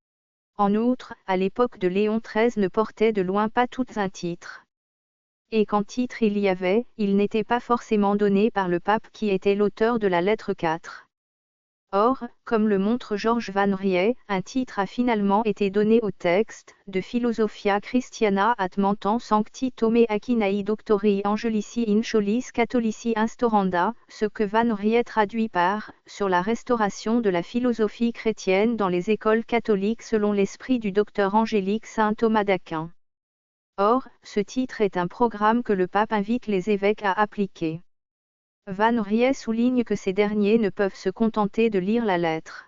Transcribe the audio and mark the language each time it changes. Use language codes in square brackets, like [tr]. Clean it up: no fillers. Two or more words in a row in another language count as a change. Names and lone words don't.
[fr] En outre, à l'époque de Léon XIII ne portait de loin pas toutes un titre. Et quand titre il y avait, il n'était pas forcément donné par le pape qui était l'auteur de la lettre 4. Or, comme le montre Georges Van Riet, un titre a finalement été donné au texte, de Philosophia Christiana ad Mentem Sancti Tomé Aquinae Doctori Angelici in Scholis Catholici Instauranda, ce que Van Riet traduit par « Sur la restauration de la philosophie chrétienne dans les écoles catholiques selon l'esprit du docteur angélique saint Thomas d'Aquin ». Or, ce titre est un programme que le pape invite les évêques à appliquer. Van Riet souligne que ces derniers ne peuvent se contenter de lire la lettre.